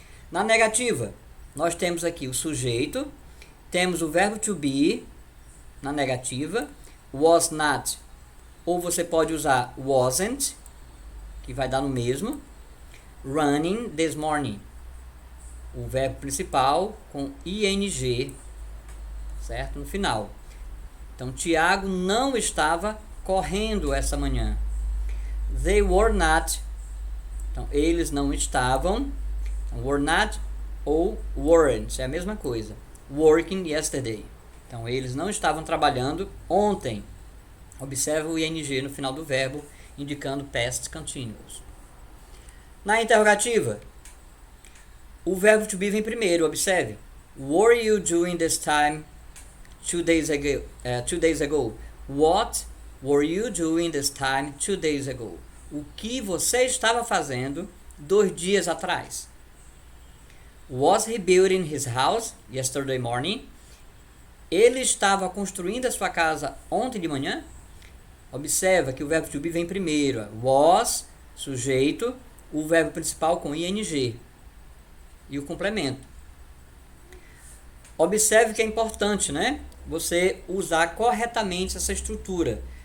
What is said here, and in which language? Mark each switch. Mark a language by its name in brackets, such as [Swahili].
[Portuguese] Na negativa, nós temos aqui o sujeito, temos o verbo to be na negativa, [English] was not, [Portuguese] ou você pode usar wasn't, que vai dar no mesmo, [English] running this morning, [Portuguese] o verbo principal com ing, certo? No final. Então, Tiago não estava correndo essa manhã. [English] They were not. [Portuguese] Então, eles não estavam. Então, [English] were not ou weren't. [Portuguese] É a mesma coisa. [English] Working yesterday. [Portuguese] Então, eles não estavam trabalhando ontem. Observe o ing no final do verbo, indicando past continuous. Na interrogativa, o verbo to be vem primeiro. Observe. [English] Were you doing this time 2 days ago? What were you doing this time 2 days ago? [Portuguese] O que você estava fazendo 2 dias atrás? [English] Was he building his house yesterday morning? [Portuguese] Ele estava construindo a sua casa ontem de manhã? Observa que o verbo to be vem primeiro. Was, sujeito, o verbo principal com ing e o complemento. Observe que é importante, né? Você usar corretamente essa estrutura.